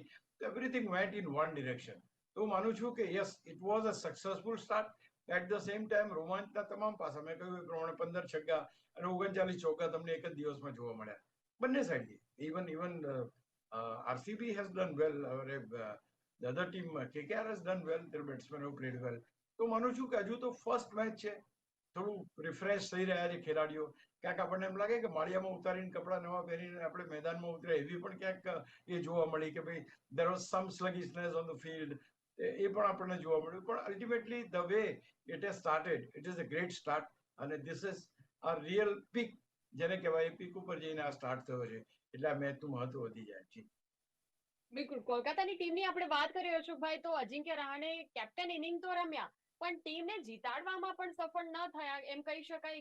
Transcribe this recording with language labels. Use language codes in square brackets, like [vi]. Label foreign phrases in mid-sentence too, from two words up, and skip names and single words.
[en] everything went in one direction. [gu] તો હું માનું છું કે [en] yes, it was a successful start. at the same time [gu] રોમાંચના તમામ પાસા, મેં કહ્યું એ પ્રમાણે 15 છગ્ગા અને 39 ચોગ્ગા તમને એક જ દિવસમાં જોવા મળ્યા બંને સાઈડથી. [en] even RCB has done well, the other team KKR has done well, their batsmen have played well. [gu] તો માનું છું કે હજુ તો [en] first match [gu] છે, થોડું રિફ્રેશ થઈ રહ્યા છે ખેલાડીઓ. ક્યાંક આપણને એમ લાગે કે માળિયામાં ઉતારીને કપડા નવા પહેરીને આપણે મેદાનમાં ઉતરે, એવી પણ ક્યાંક એ જોવા મળી કે ભાઈ [en] there was some sluggishness on the field. [gu] એ પણ આપણને જોવા મળ્યું. [en] પણ ultimately the way it has started, it is a great start. [gu] અને [en] this is a real peak, [gu] જેને કહેવાય પીક ઉપર જઈને આ સ્ટાર્ટ થયો છે. એટલે આ મેચનું મહત્વ વધી જાય છે. બિલકુલ, કોલકાતાની ટીમની આપણે વાત કરીએ અશોકભાઈ, તો અજિંક્ય રહાણે કેપ્ટન ઇનિંગ તો રમ્યા, પણ ટીમને જીતાડવામાં પણ સફળ ન થયા એમ કહી શકાય.